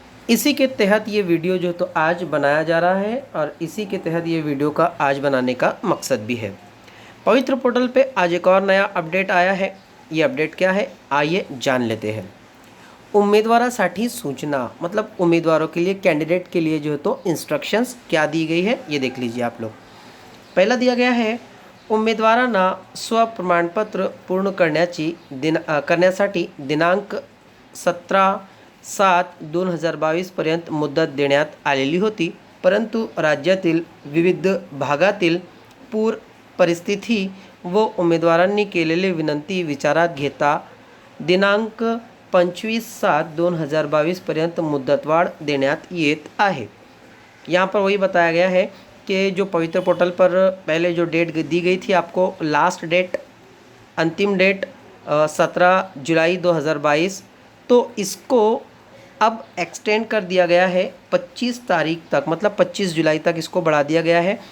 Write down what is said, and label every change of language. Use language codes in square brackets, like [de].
[hi] इसी के तहत ये वीडियो जो तो आज बनाया जा रहा है और इसी के तहत ये वीडियो का आज बनाने का मकसद भी है। पवित्र पोर्टल पे आज एक और नया अपडेट आया है। ये अपडेट क्या है आइए जान लेते हैं। [mr] उम्मीदवारासाठी सूचना, [hi] मतलब उम्मीदवारों के लिए, कैंडिडेट के लिए जो है तो इंस्ट्रक्शंस क्या दी गई है ये देख लीजिए आप लोग। [mr] पहिला दिया गया आहे उमेदवारांना स्वप्रमाणपत्र पूर्ण करण्यासाठी दिनांक 17/7/2022 पर्यंत मुदत देण्यात आलेली होती, परंतु राज्यातील विविध भागातील पूर परिस्थिती व उमेदवारांनी केलेली विनंती विचारात घेता दिनांक 25/7/2022 पर्यंत मुदतवाढ देण्यात येत आहे। [hi] यहाँ पर वही बताया गया है कि जो पवित्र पोर्टल पर पहले जो डेट दी गई थी आपको, लास्ट डेट, अंतिम डेट 17 जुलाई 2022, तो इसको अब एक्सटेंड कर दिया गया है 25 तारीख तक, मतलब 25 जुलाई तक इसको बढ़ा दिया गया है।